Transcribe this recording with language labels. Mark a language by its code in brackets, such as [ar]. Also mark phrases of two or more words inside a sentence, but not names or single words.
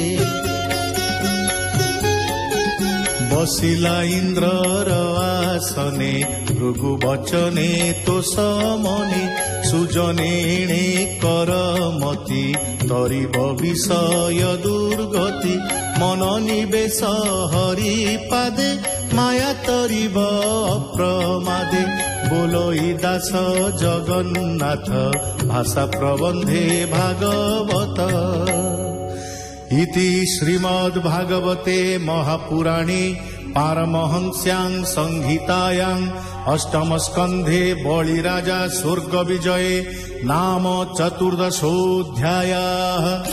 [or] ବସିଲା ଇନ୍ଦ୍ରର ଆସନେ ଭୃଗୁ ବଚନେ ତୋଷ ମନେ ସୁଜନେ ଏଣେ କର ମତି ତରିବ ବିଷୟ ଦୁର୍ଗତି ମନ ନିବେଶ ହରି ପାଦେ ମାୟା ତରିବ ଅପ୍ରମାଦେ ବୋଲଇ ଦାସ ଜଗନ୍ନାଥ ଭାଷା ପ୍ରବନ୍ଧେ ଭାଗବତ [sa] इति श्रीमद् भागवते महापुराणे पारमहंस्यां संहितायां अष्टम स्कन्धे बलिराजा स्वर्ग विजये नाम चतुर्दशोऽध्यायः।